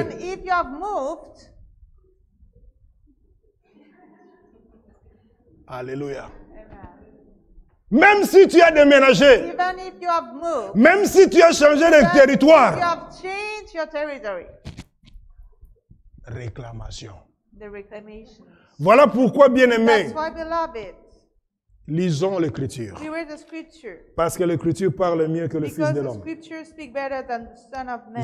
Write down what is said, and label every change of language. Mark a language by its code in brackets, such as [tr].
[en] Even if you have moved, alléluia. amen. [fr] Même si tu as déménagé, [en] Even if you have moved, [fr] même si tu as changé de [en] even if you [fr] territoire, [en] have changed your territory, [fr] réclamation. [en] the reclamation. [fr] Voilà pourquoi, bien-aimés, [en] That's why, beloved, [fr] lisons l'Écriture. [en] we read the scripture. [fr] Parce que l'Écriture parle mieux que le Fils [en] Because [fr] de [en] the [fr] l'homme. [en] scriptures speak better than the Son of Man.